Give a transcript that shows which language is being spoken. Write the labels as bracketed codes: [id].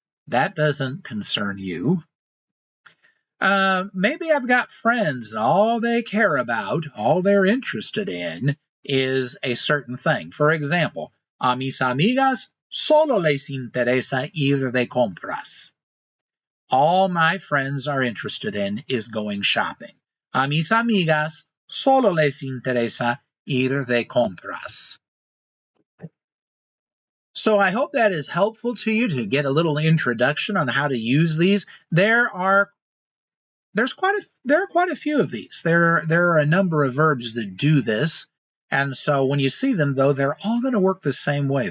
[en] That doesn't concern you. Maybe I've got friends and all they care about, all they're interested in, is a certain thing. For example, [es] a mis amigas solo les interesa ir de compras. [en] All my friends are interested in is going shopping. [es] A mis amigas solo les interesa ir de compras. [en] So I hope that is helpful to you to get a little introduction on how to use these. There are quite a few of these. There are a number of verbs that do this. And so when you see them, though, they're all going to work the same way.